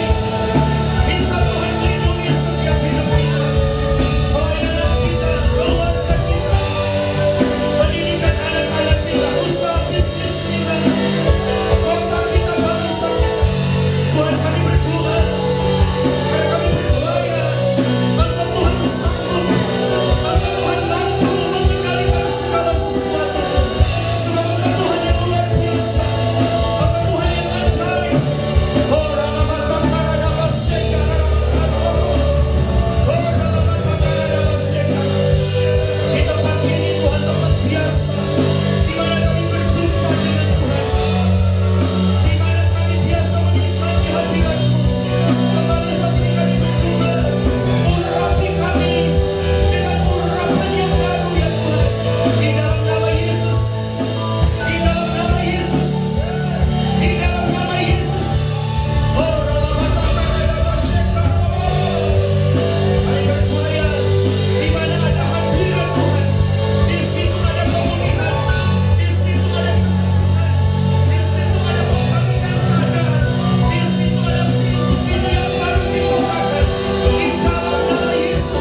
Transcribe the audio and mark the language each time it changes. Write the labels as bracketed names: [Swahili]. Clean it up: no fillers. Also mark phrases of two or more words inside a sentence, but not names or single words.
[Indonesian] Minta Tuhan lindungi setiap hidup kita, pelayanan kita, keluarga kita, pendidikan anak-anak kita, usaha bisnis kita, kota kita, bangsa kita. Tuhan kami berdoa, karena kami percaya Engkau Tuhan sanggup, Engkau Tuhan mampu mengendalikan segala sesuatu. Sebab Engkau Tuhan yang luar biasa, Engkau Tuhan yang ajaib. Oh ralabata karada baseka ralabata. Oh ralabata karada baseka. Di tempat ini Tuhan tempat biasa, di mana kami berjumpa dengan Tuhan, di mana kami biasa menikmati hadirat-Mu. Kembali saat ini kami berjumpa, urapi kami dengan urapan yang baru ya Tuhan. Di dalam nama Yesus, di dalam nama Yesus, di dalam nama Yesus. Oh ralabata karada baseka ralabata. Kami percaya di mana ada hadirat Tuhan, di situ ada pemulihan, di situ ada kesembuhan, di situ ada pembalikan keadaan, di situ ada pintu-pintu yang baru dibukakan di dalam nama Yesus.